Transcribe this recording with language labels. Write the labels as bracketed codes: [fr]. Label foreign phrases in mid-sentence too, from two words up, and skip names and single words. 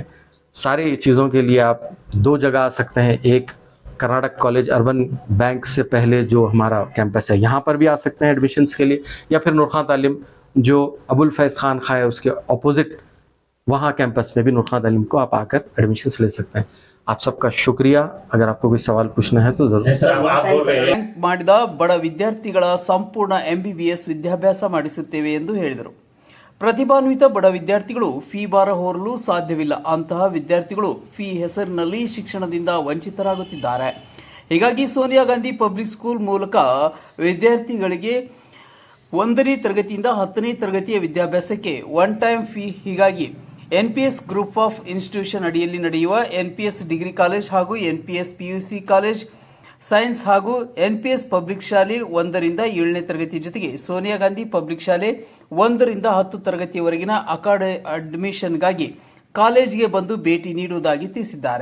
[hi] सारी चीज़ों के लिए आप दो जगह आ सकते हैं, एक कर्नाटक कॉलेज अर्बन बैंक से पहले जो हमारा कैंपस है, यहाँ पर भी आ सकते हैं एडमिशन्स के लिए, या फिर नूर खान तालीम जो अबुल फैज़ खान खा है उसके ऑपोजिट वहाँ कैंपस में भी नूर खान तालीम को आप आकर एडमिशन्स ले सकते हैं। आप सबका शुक्रिया। अगर आपको कोई सवाल पूछना है तो जरूर। [kn] ರ್ಯಾಂಕ್ ಮಾಡಿದ ಬಡ ವಿದ್ಯಾರ್ಥಿಗಳ ಸಂಪೂರ್ಣ ಎಂಬಿಬಿಎಸ್ ವಿದ್ಯಾಭ್ಯಾಸ ಮಾಡಿಸುತ್ತೇವೆ ಎಂದು ಹೇಳಿದರು. ಪ್ರತಿಭಾನ್ವಿತ ಬಡ ವಿದ್ಯಾರ್ಥಿಗಳು ಫೀ ಭಾರ ಹೊರಲು ಸಾಧ್ಯವಿಲ್ಲ. ಅಂತಹ ವಿದ್ಯಾರ್ಥಿಗಳು ಫೀ ಹೆಸರಿನಲ್ಲಿ ಶಿಕ್ಷಣದಿಂದ ವಂಚಿತರಾಗುತ್ತಿದ್ದಾರೆ. ಹೀಗಾಗಿ ಸೋನಿಯಾ ಗಾಂಧಿ ಪಬ್ಲಿಕ್ ಸ್ಕೂಲ್ ಮೂಲಕ ವಿದ್ಯಾರ್ಥಿಗಳಿಗೆ 1ನೇ ತರಗತಿಯಿಂದ 10ನೇ ತರಗತಿಯ ವಿದ್ಯಾಭ್ಯಾಸಕ್ಕೆ [en] one time fee, [kn] ಹೀಗಾಗಿ ಎನ್ಪಿಎಸ್ ಗ್ರೂಪ್ ಆಫ್ ಇನ್ಸ್ಟಿಟ್ಯೂಷನ್ ಅಡಿಯಲ್ಲಿ ನಡೆಯುವ ಎನ್ಪಿಎಸ್ ಡಿಗ್ರಿ ಕಾಲೇಜ್ ಹಾಗೂ ಎನ್ಪಿಎಸ್ ಪಿಯುಸಿ ಕಾಲೇಜ್ ಸೈನ್ಸ್ ಹಾಗೂ ಎನ್ಪಿಎಸ್ ಪಬ್ಲಿಕ್ ಶಾಲೆ 1ರಿಂದ 7ನೇ ತರಗತಿ ಜೊತೆಗೆ ಸೋನಿಯಾ ಗಾಂಧಿ ಪಬ್ಲಿಕ್ ಶಾಲೆ 1ರಿಂದ 10 ತರಗತಿಯವರೆಗಿನ ಅಡ್ಮಿಷನ್ಗಾಗಿ ಕಾಲೇಜ್ಗೆ ಬಂದು ಭೇಟಿ ನೀಡುವುದಾಗಿ ತಿಳಿಸಿದ್ದಾರೆ.